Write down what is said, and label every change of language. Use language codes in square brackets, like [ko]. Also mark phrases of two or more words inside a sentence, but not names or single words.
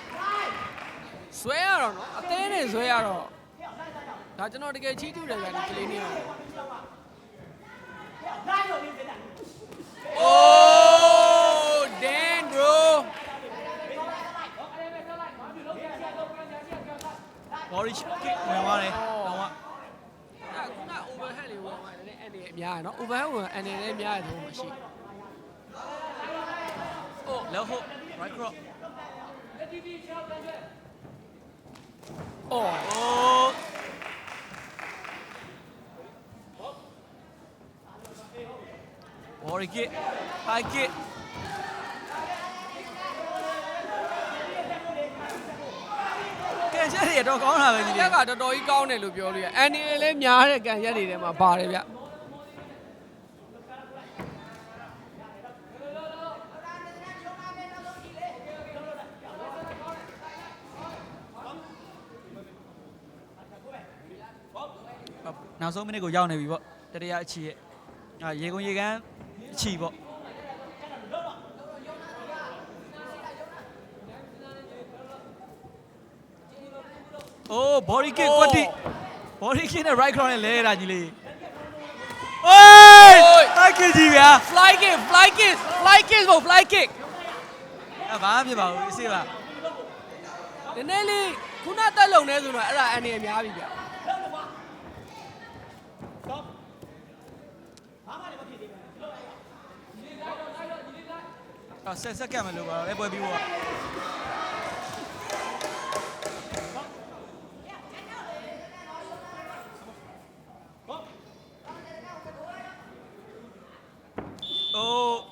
[my] ဇွဲရတော့နော်အသေးနဲ့ဇွဲရတော့ဒါကျွန်တော်တကယ်ချီးကျူးတယ်ဗျဒီကလေးနေရောအိုးဒန်ဘရို [en] body kick [my] ဝင်သွားတယ်တော့က ခုန overhead လေးဝင်သွားတယ်အဲ့ဒီအများရနော် overhead ဝင်အနေနဲ့အများရတော့မရှိ [en] แล้วဟုတ် right cross [my] အော် โอ้ [en] body kick high kick [my] ကဲချက်ရတော့ကောင်းတာပဲညီ ဒီ လေး ကတော်တော်ကြီးကောင်းတယ်လို့ပြောလို့ရအန်ဒီလည်းများတဲ့ကန်ရက်တွေထဲမှာပါတယ်ဗျ နောက်ဆုံးမိနစ်ကိုရောက်နေပြီပေါ့တတိယအချီရဲ့ရေကုန်ရေကန်းအချီပေါ့ အိုး [en] body kick [my] ကွက်တိ [en] body kick [my] နဲ့ [en] right cross [my] နဲ့လဲရတာကြီးလေးအိုး [en] high kick [my] ကြီးဗျာ [en] fly kick fly kick fly kick ဘို့ fly kick [my] ဘာမှမဖြစ်ပါဘူးအစ်စေးပါ နည်းနည်းလေးခုနတက်လုံနေဆိုတော့အဲ့ဒါအန်ဒီအများပြီဗျ ဆက်ဆက်ကပ်မယ်လို့ပါတော့လဲပွဲပြီးပေါ့အိုး